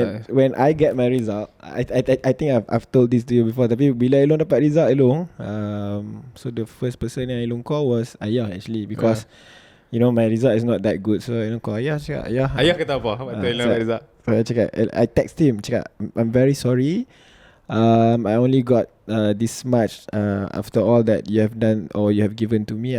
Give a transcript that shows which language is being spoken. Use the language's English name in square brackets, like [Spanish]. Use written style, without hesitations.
[English] when I get my result, I think I've told this to you before, [Malay] tapi bila Elong dapat result Elong, [English] so the first person yang Elong call was ayah actually, because my result is not that good. So Elong call ayah, cakap [Malay] ayah kata apa waktu Elong dapat result? [English] I text him, cakap, I'm very sorry, I only got this much after all that you have done or you have given to me.